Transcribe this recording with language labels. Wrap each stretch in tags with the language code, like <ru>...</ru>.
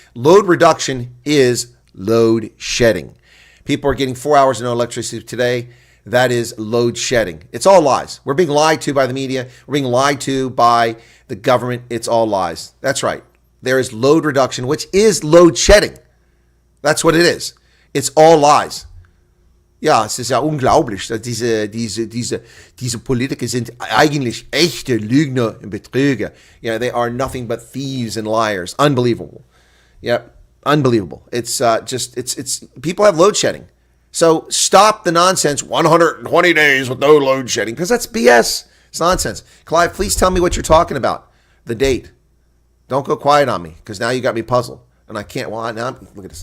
<en>Load reduction is load shedding. People are getting 4 hours of no electricity today. That is load shedding. It's all lies. We're being lied to by the media. We're being lied to by the government. It's all lies. That's right. There is load reduction, which is load shedding. That's what it is. It's all lies.</en> <de>Ja, es ist ja unglaublich, dass diese Politiker sind eigentlich echte Lügner und Betrüger.</de> <en>Yeah, they are nothing but thieves and liars. Unbelievable. Yep. Unbelievable. It's people have load shedding. So stop the nonsense. 120 days with no load shedding, because that's BS. It's nonsense. Clive, please tell me what you're talking about. The date. Don't go quiet on me, because now you got me puzzled. And I can't. Well, now look at this.</en>